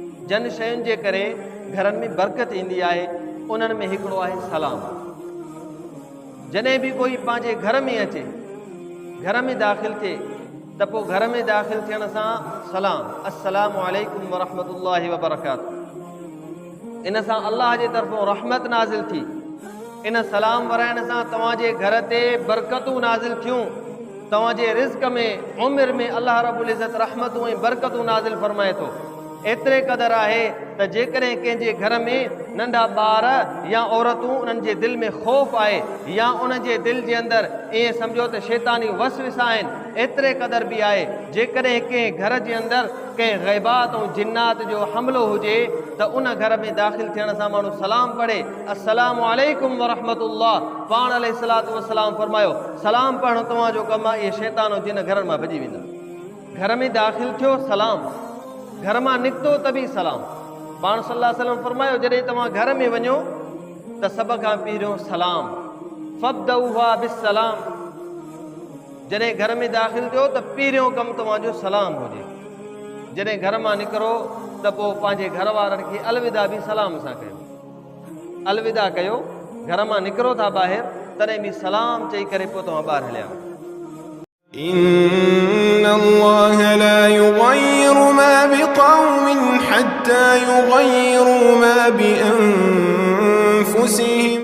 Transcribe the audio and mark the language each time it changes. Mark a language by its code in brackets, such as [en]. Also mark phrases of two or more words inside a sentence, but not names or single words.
[sd] जन शयुनि जे करे घरनि में बरकत ईंदी आहे, उन्हनि में हिकिड़ो आहे सलाम। जॾहिं बि कोई पंहिंजे घर में अचे, घर में दाख़िल थिए, त पोइ घर में दाख़िल थियण सां सलाम, [ar] السلام عليكم ورحمة الله وبركاته. [sd] इन सां अल्लाह जे तरफ़ों रहमत नाज़िल थी। इन सलाम वराइण सां तव्हांजे घर ते बरकतूं नाज़िल थियूं, तव्हांजे रिज़्क़ में, उमिरि में [ar] الله رب العزة [sd] रहमतूं ऐं बरकतूं नाज़िल फरमाए थो। एतिरे क़दुरु आहे त जेकॾहिं कंहिंजे घर में नंढा ॿार या औरतूं, उन्हनि जे दिलि में ख़ौफ़ आहे या उन जे दिलि जे अंदरि ईअं सम्झो त शैतानी वसविसा आहिनि, एतिरे क़दुरु बि आहे जेकॾहिं कंहिं घर जे अंदरि कंहिं ग़ैबात ऐं जिन्नात जो हमिलो हुजे त उन घर में दाख़िल थियण सां माण्हू सलाम पढ़े, [ar] السلام عليكم ورحمة الله. [sd] पाण [ar] عليه الصلاة والسلام [sd] फरमायो सलाम पढ़णु तव्हांजो कमु आहे, इहे शैतान जिन घरनि मां भॼी वेंदा। घर में दाख़िल थियो सलाम, घर मां निकितो त बि सलाम। पाण [ar] صلى الله عليه وسلم [sd] फरमायो जॾहिं तव्हां घर में वञो त सभ खां पहिरियों सलाम, [ar] فابدءوها بالسلام. [sd] जॾहिं घर में दाख़िल थियो त पहिरियों कमु तव्हांजो सलाम हुजे। जॾहिं घर मां निकिरो त पोइ पंहिंजे घर वारनि खे अलविदा बि सलाम सां कयो, अलविदा कयो। घर मां निकिरो था ॿाहिरि तॾहिं बि सलाम चई करे पोइ तव्हां ॿाहिरि हलिया वञो। [ar] إن الله لا يغير ما بقوم حتى يغيروا ما بأنفسهم